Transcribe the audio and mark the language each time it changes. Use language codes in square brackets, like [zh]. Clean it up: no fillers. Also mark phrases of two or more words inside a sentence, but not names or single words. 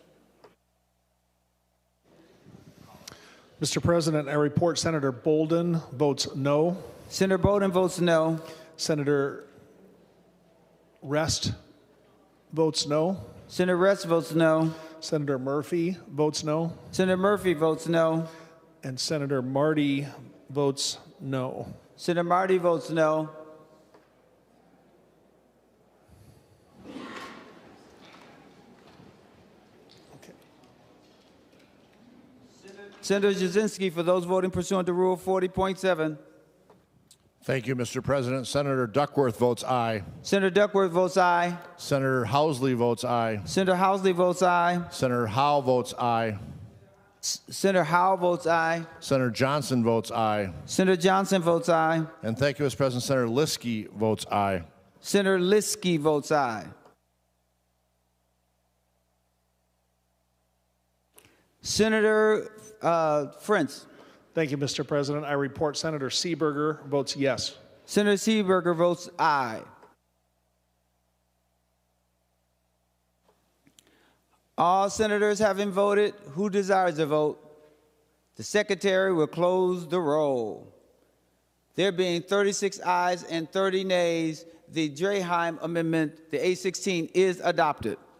[en] Mr. President, I report Senator Bolden votes no. Senator Bolden votes no. Senator Rest votes no. Senator Rest votes no. Senator Murphy votes no. Senator Murphy votes no. And Senator Marty votes no. Senator Marty votes no. Senator Jasinski, for those voting pursuant to Rule 40.7. Thank you, Mr. President. Senator Duckworth votes aye. Senator Duckworth votes aye. Senator Housley votes aye. Senator Housley votes aye. Senator Howe votes aye. Senator Howe votes aye. Senator Johnson votes aye. Senator Johnson votes aye. And thank you, Mr. President. Senator Liskey votes aye. Senator Liskey votes aye. Senator French. Thank you, Mr. President. I report Senator Seeberger votes yes. Senator Seeberger votes aye. All senators having voted, who desires a vote? The Secretary will close the roll. There being 36 ayes and 30 nays, the Draheim Amendment, the A16, is adopted.